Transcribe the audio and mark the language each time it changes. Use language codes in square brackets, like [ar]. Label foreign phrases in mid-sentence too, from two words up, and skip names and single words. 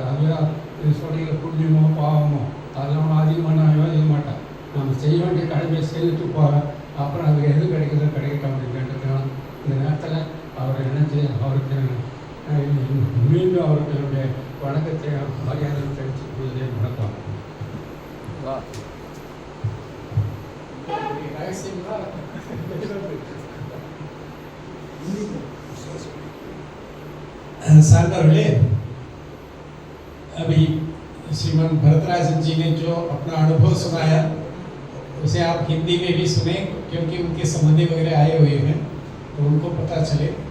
[ta] அதுவே இது சொன்ன புண்ணியமோ பாவமோ அதெல்லாம் அதிகமாக நான் யோசிக்க மாட்டேன். நம்ம செய்ய வேண்டிய கடமையை செய்துட்டு போகிறேன். அப்புறம் அது எது கிடைக்குதோ கிடைக்கட்டும் அப்படின்னு இந்த நேரத்தில் அவர் நினைச்சு அவருக்கு மீண்டும் அவருக்கு என்னுடைய வணக்கத்தை மரியாதை தெரிவித்து கொள்வதே வணக்கம். [hi] साहबे अभी श्रीमान भरतराजन जी ने जो अपना अनुभव सुनाया उसे आप हिंदी में भी सुने, क्योंकि उनके संबंधी वगैरह आए हुए हैं तो उनको पता चले।